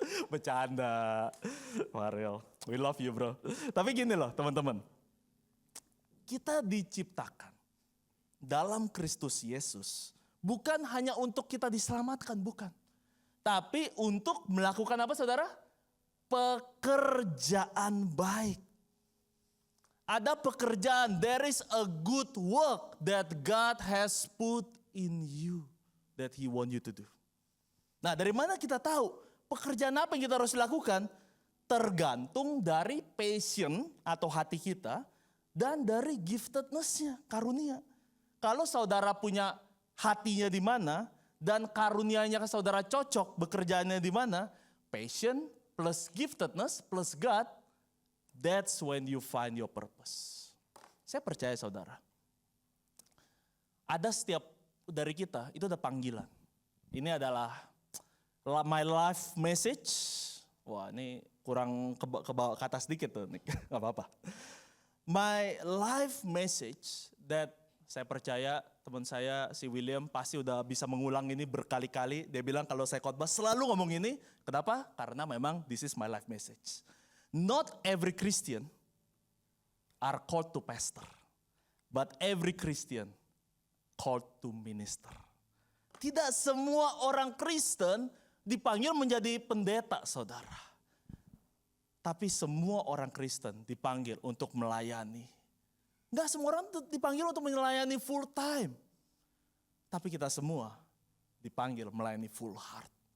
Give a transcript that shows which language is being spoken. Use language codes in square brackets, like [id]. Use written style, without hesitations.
[en] Bercanda, Faril, we love you bro. [id] Tapi gini loh teman-teman, kita diciptakan dalam Kristus Yesus bukan hanya untuk kita diselamatkan, bukan. Tapi untuk melakukan apa saudara? Pekerjaan baik. Ada pekerjaan, [en] there is a good work that God has put in you that He want you to do. [id] Nah dari mana kita tahu pekerjaan apa yang kita harus lakukan? Tergantung dari passion atau hati kita dan dari giftedness-nya, karunia. Kalau saudara punya hatinya di mana dan karunianya ke saudara cocok bekerjaannya di mana, [en] passion plus giftedness plus God, that's when you find your purpose. [id] Saya percaya saudara, ada setiap dari kita itu ada panggilan. Ini adalah [en] my life message. [id] Wah ini kurang ke atas dikit tuh, gak apa-apa. [en] My life message that [id] saya percaya teman saya si William pasti udah bisa mengulang ini berkali-kali. Dia bilang kalau saya khotbah selalu ngomong ini. Kenapa? Karena memang [en] this is my life message. Not every Christian are called to pastor, but every Christian called to minister. [id] Tidak semua orang Kristen dipanggil menjadi pendeta, saudara. Tapi semua orang Kristen dipanggil untuk melayani. Enggak semua orang dipanggil untuk melayani full time. Tapi kita semua dipanggil melayani full heart.